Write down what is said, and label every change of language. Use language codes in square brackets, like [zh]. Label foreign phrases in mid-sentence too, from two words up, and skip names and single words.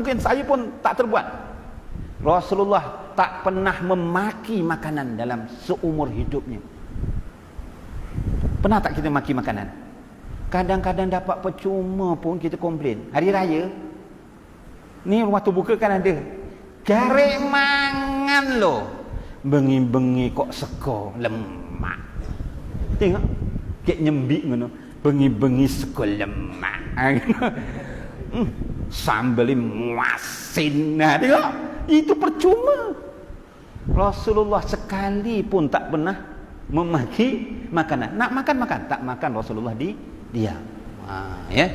[ms] Mungkin saya pun tak terbuat. Rasulullah tak pernah memaki makanan dalam seumur hidupnya. Pernah tak kita maki makanan? Kadang-kadang dapat percuma pun kita komplain. Hari raya ni waktu buka kan ada [jv] garek mangan lo, bengi-bengi kok seko lemak. Tengok kek nyembik ngono, bengi-bengi seko lemak. [ms] Sambal muasin. Nah, tengok, itu percuma. Rasulullah sekali pun tak pernah memaki makanan. Nak makan, tak makan, Rasulullah diam. Ya.